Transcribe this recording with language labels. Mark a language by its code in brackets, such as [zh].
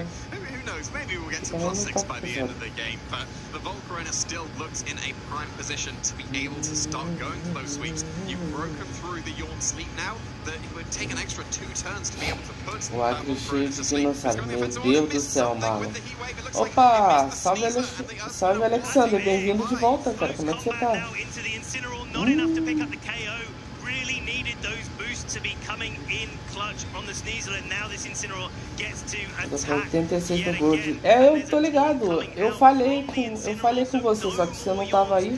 [en] Who knows, maybe we'll get to +6 by the end of the game, but the Volcarona still looks in a prime position to be able to start going for those sweeps. You've broken through the yawn sleep now, that it would take an extra 2 turns to be able to put that Volcarona to sleep. [pt] Meu Deus do céu, mano. Opa, salve Alexander, bem-vindo de volta, cara, como é que você tá? [en] Not enough to pick up the KO. Really needed those boosts to be coming in clutch on the Sneasler, and now this Incineroar gets to attack. [pt] 86 no Gold. Eu tô ligado. Eu falei com você, só que você não tava aí.